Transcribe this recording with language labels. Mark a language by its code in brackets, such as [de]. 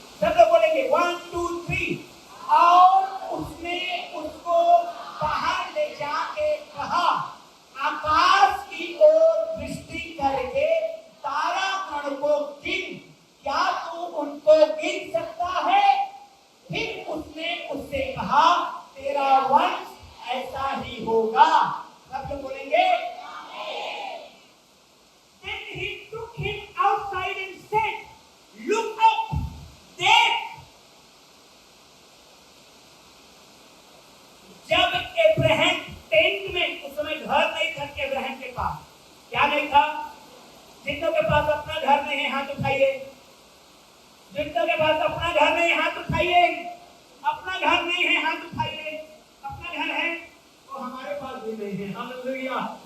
[hi] सब लोग बोलेंगे 1 2 3। और उसने उसको बाहर ले जाके कहा, आकाश की ओर दृष्टि करके तारागण को गिन, क्या तू उनको गिन सकता है? फिर उसने उससे कहा, तेरा वंश ऐसा ही होगा। सब लोग बोलेंगे। [en] Then he took him outside and said, look up, [hi] देख। जब अब्राहम टेंट में, उस समय घर नहीं था अब्राहम के पास। क्या नहीं था? जितनों के पास अपना घर नहीं है हाथ उठाइए। जितनों के पास अपना घर नहीं है हाथ उठाइए। अपना घर नहीं है हाथ उठाइए। अपना घर है तो हमारे पास भी नहीं है। हालेलुया।